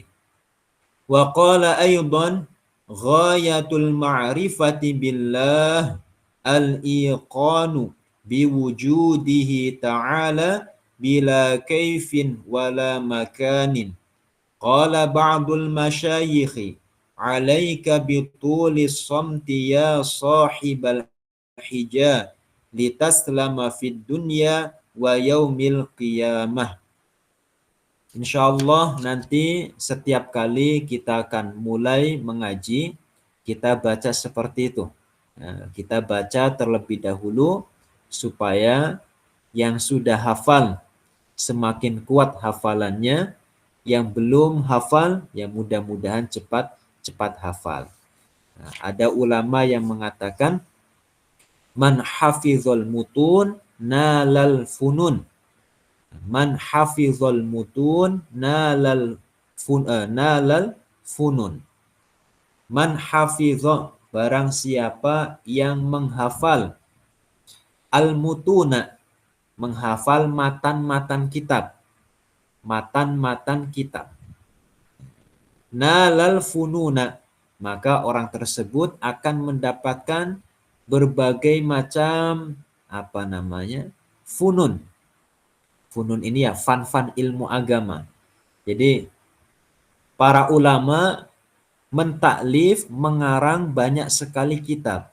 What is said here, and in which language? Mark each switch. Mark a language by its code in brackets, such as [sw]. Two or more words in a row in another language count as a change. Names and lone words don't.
[ar] وقال أيضا غاية المعرفة بالله الإيقان بوجوده تعالى بلا كيف ولا مكان. قال بعض المشايخ عليك بطول الصمت يا صاحب الحجى لتسلم في الدنيا ويوم القيامة. [id] Insyaallah nanti setiap kali kita akan mulai mengaji, kita baca seperti itu. Nah, kita baca terlebih dahulu supaya yang sudah hafal semakin kuat hafalannya, yang belum hafal ya mudah-mudahan cepat hafal. Nah, ada ulama yang mengatakan [ar] من حفظ المتون نال الفنون. من حفظ المتون نال الفنون. من حفظه, [id] barang siapa yang menghafal al-mutuna, menghafal matan-matan kitab. Matan-matan kitab. [ar] نال الفنون, [id] maka orang tersebut akan mendapatkan berbagai macam funun. Funun ini ya fan-fan ilmu agama. Jadi para ulama mentaklif, mengarang banyak sekali kitab.